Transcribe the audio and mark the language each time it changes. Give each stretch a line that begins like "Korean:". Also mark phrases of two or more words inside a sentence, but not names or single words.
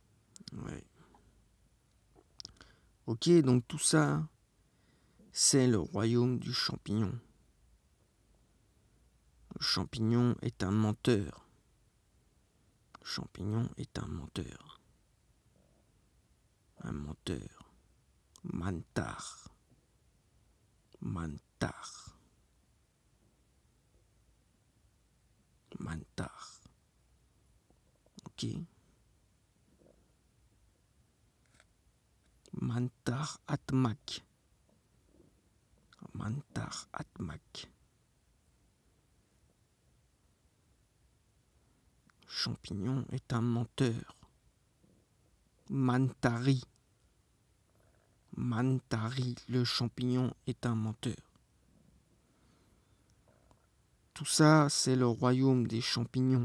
French: Ok, donc tout ça, c'est le royaume du champignon. Le champignon est un menteur. Le champignon est un menteur. Un menteur.
Turkish: Mantar. Mantar. Mantar. Ok. Mantar Atmak. Mantar Atmak.
French: Champignon est un menteur.
Turkish: Mantari.
French: Mantari, le champignon est un menteur. Tout ça, c'est le royaume des champignons.